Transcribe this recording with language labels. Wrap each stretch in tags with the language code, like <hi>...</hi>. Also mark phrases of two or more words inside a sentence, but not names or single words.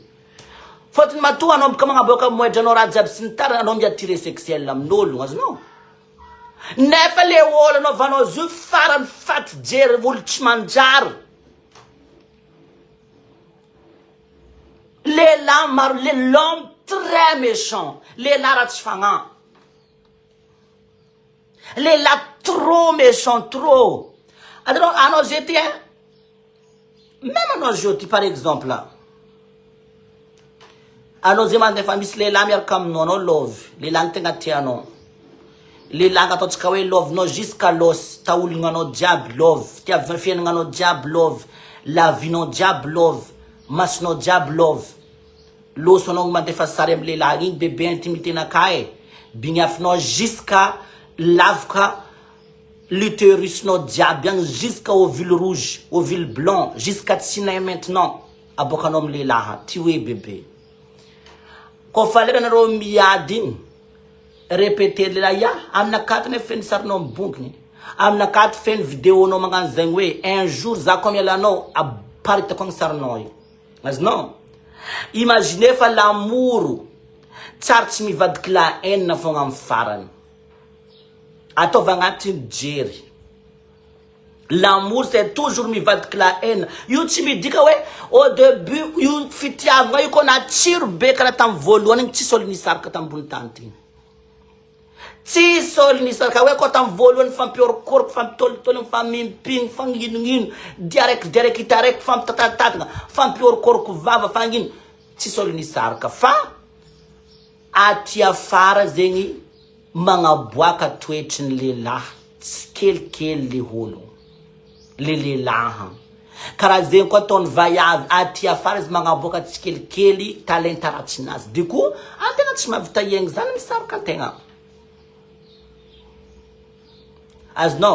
<mg>Fotony matoa anao ka magnaboaka moedranao raha jiaby sy ny tariny anao miatire sexuel amin'olo azonao. Nefa le olo anao vanao zo farany faty jery olo tsy manjary. Lehilahy maro</mg> <fr>l'homme très méchant.</fr> <mg>Lehilahy raha tsy fagnahy.</mg> <fr>Lehilahy trop méchant trop. Alors</fr> <mg>anao jety</mg> <fr>même</fr> <mg>anao jety</mg> <fr>par exemple là.</fr> <mg>Anao zay mandefa misy lehilahy miaraka aminao anao love lehilahy tegna tianao lehilahy ataontsika hoe love nao</mg> <fr>jusqu'à l'os</fr> <mg>taolonanao jiaby love fiaignanao jiaby love</mg> <fr>la vie-nao</fr> <mg>jiaby love masonao jiaby love losonao mandefa sary amy lehilahy igny bebe intimité-naka bignafinao jusqu'à lavaka l'utérus-nao jiaby agny</mg> <fr>jusqu'à ovule rouge ovule blanc jusqu'à</fr> <mg>tsinain maintenant aboakanao amy lehilahy ty hoe bebe. Kofa lera nareo miady igny répéter lehilahy ya aminakaty ne feny sarinao mibonginy aminakaty feny vidéonao magnano zegny hoe</mg> <fr>un jour</fr> <mg>za koa mialanao aparitako agny sarinao io azonao. Imaginez fa l'amour tsary tsy mivadiky</mg> <fr>la haine</fr> <mg>fogna amy farany ataova agnatiny jery.</mg> <fr>L'amour c'est toujours mivadiky la haine.</fr> <mg>Io tsy midika hoe</mg> <fr>au début</fr> <mg>io fitiavagna io koa natsiro be karaha tamy voalohany igny tsisy olo nisaraka tambony tany ty. Tsisy olo nisaraka hoe koa tamy voalohany fampiorokoroko fampitolitoliny famimpiny fanginonino diaraiky itaraiky fampitatatatagna fampiorokoroko vava fangino tsisy olo nisaraka fa aty afara zegny magnaboaka toetriny lehilahy tsy kelikely le olo le lehilahy karaha zegny koa ataony vaiavy aty afara izy magnaboaka tsikelikely talenta ratsinazy diko antegna tsy mahavita iegny zany misaraka antegna azonao.</mg>